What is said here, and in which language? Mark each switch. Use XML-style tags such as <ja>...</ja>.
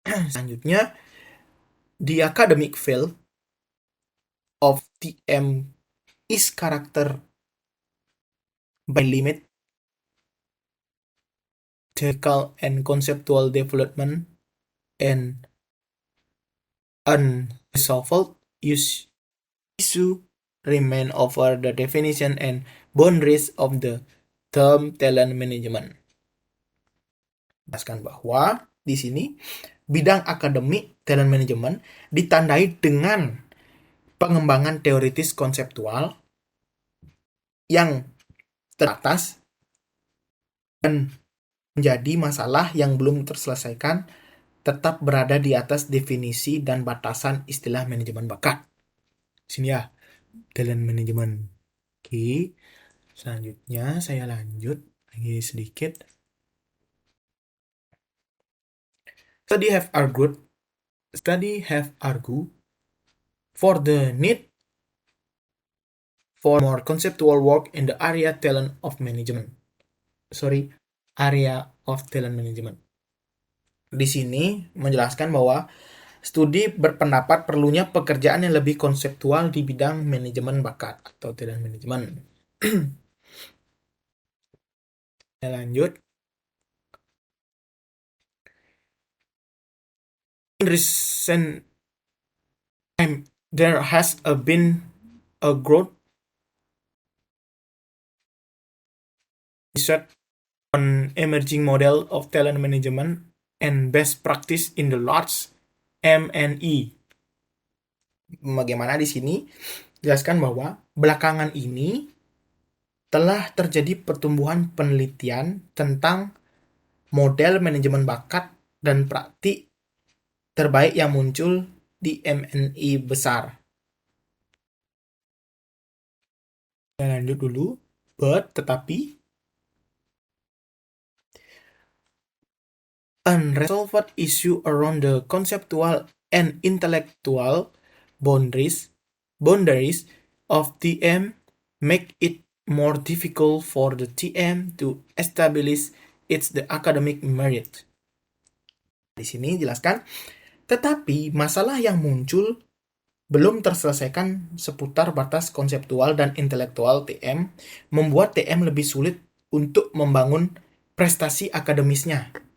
<id>Selanjutnya,</id> <en>the academic field of TM is characterized by limit technical and conceptual development and unresolved issue remain over the definition and boundaries of the term talent management.</en> <id>Jelaskan bahwa di sini bidang akademik talent management ditandai dengan pengembangan teoritis konseptual yang terbatas dan menjadi masalah yang belum terselesaikan tetap berada di atas definisi dan batasan istilah manajemen bakat. Sini ya, talent management. Oke. Selanjutnya saya lanjut lagi sedikit.</id> <en>Study have argued for the need for more conceptual work in the area of talent management.</en> <id>Di sini menjelaskan bahwa studi berpendapat perlunya pekerjaan yang lebih konseptual di bidang manajemen bakat atau talent management. Saya lanjut.</id> <en>In recent time, there has been a growth research on emerging model of talent management and best practice in the large M&E.</en> <id>Bagaimana di sini jelaskan bahwa belakangan ini telah terjadi pertumbuhan penelitian tentang model manajemen bakat dan praktik terbaik yang muncul di M&E besar. Saya lanjut dulu. Tetapi</id> <en>unresolved issue around the conceptual and intellectual boundaries of TM make it more difficult for the TM to establish the academic merit.</en> <id>Di sini jelaskan, tetapi masalah yang muncul belum terselesaikan seputar batas konseptual dan intelektual TM membuat TM lebih sulit untuk membangun prestasi akademisnya.</id>